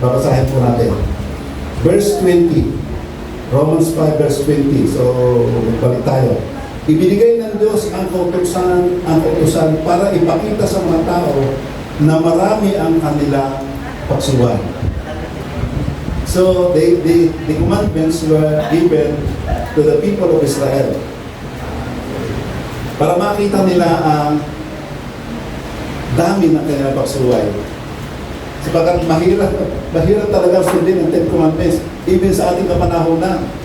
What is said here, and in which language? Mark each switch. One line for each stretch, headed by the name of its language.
Filipino: Babasahin po natin. Verse 20. Romans 5 verse 20. So, balik tayo. Ibinigay ng Diyos ang kautusan para ipakita sa mga tao na marami ang kanilang pagsuway.
English: So, the commandments were given to the people of Israel
Filipino: para makita nila ang dami ng kanilang pagsuway. Sapagkat mahirap talaga sundin ang 10 Commandments even sa ating kapanahonan.